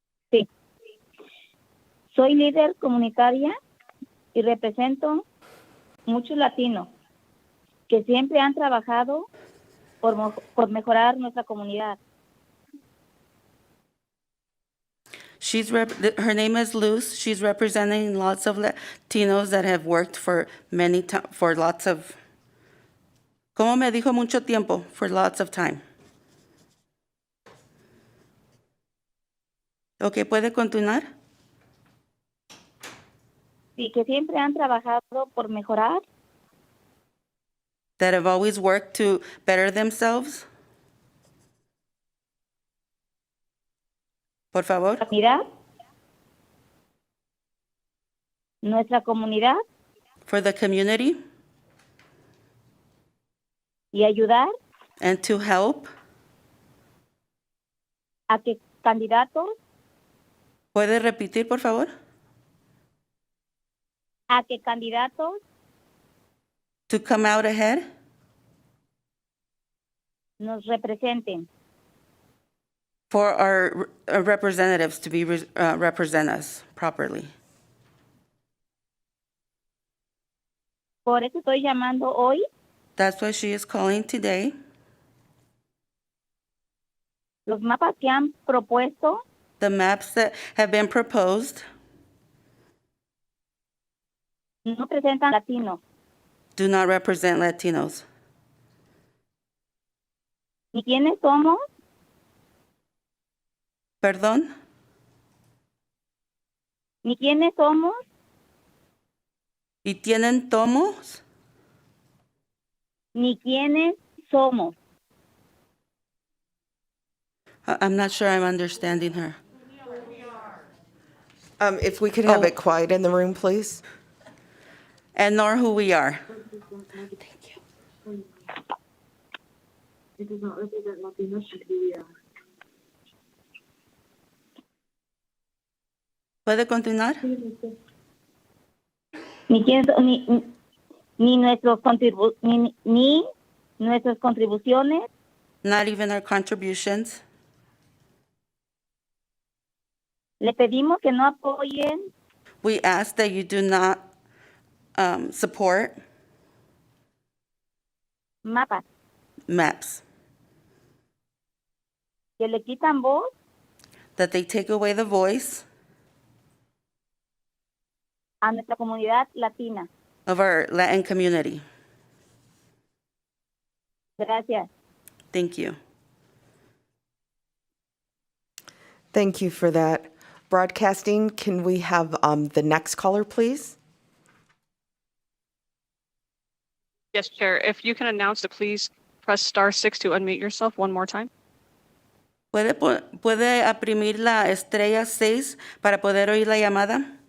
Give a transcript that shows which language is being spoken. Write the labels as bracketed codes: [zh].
[es] Sí. Soy líder comunitaria y represento muchos latinos que siempre han trabajado por mejorar nuestra comunidad. [en] Her name is Luz. She's representing lots of Latinos that have worked for for lots of, [es] como me dijo, mucho tiempo, [en] for lots of time. [es] Okay, ¿puede continuar? Sí, que siempre han trabajado por mejorar [en] That have always worked to better themselves. [es] Por favor. nuestra comunidad [en] For the community. [es] y ayudar [en] And to help. [es] a que candidatos ¿Puede repetir, por favor? [en] To come out ahead. [es] nos representen. [en] For our representatives to be represent us properly. [es] Por eso estoy llamando hoy [en] That's why she is calling today. [es] los mapas que han propuesto [en] The maps that have been proposed [es] no presentan latinos. [en] do not represent Latinos. [es] ¿Y quiénes somos? Perdón? ¿Y quiénes somos? ¿Y tienen tomos? Ni quiénes somos. [en] I'm not sure I'm understanding her. If we could have it quiet in the room, please. And nor who we are. Thank you. It does not represent Latinos and who we are. [es] ¿Puede continuar? Ni nuestras contribuciones. [en] Not even our contributions. [es] Le pedimos que no apoyen [en] We ask that you do not support [es] mapas [en] maps, [es] que le quitan voz [en] that they take away the voice [es] a nuestra comunidad latina. [en] of our Latin community. [es] Gracias. [en] Thank you. Thank you for that. Broadcasting, can we have the next caller, please? Yes, Chair. If you can announce it, please press *6 to unmute yourself one more time. [es] ¿Puede oprimir la estrella 6 para poder oír la llamada?